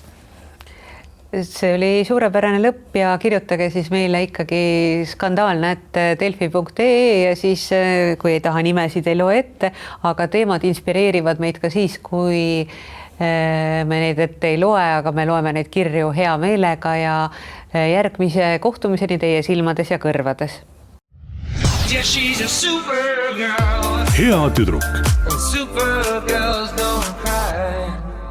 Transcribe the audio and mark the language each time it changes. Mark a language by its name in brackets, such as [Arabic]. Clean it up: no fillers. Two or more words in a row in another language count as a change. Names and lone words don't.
[Estonian] See oli suurepärane lõpp ja kirjutage siis meile ikkagi skandaalne@delfi.ee ja siis, kui ei taha nimesid, ei loe ette, aga teemad inspireerivad meid ka siis, kui me neid ette ei loe, aga me loeme neid kirju hea meelega ja järgmise kohtumiseni teie silmades ja kõrvades. [English] Yeah, she's a supergirl. [Estonian] Hea tüdruk. [English] And supergirls don't cry.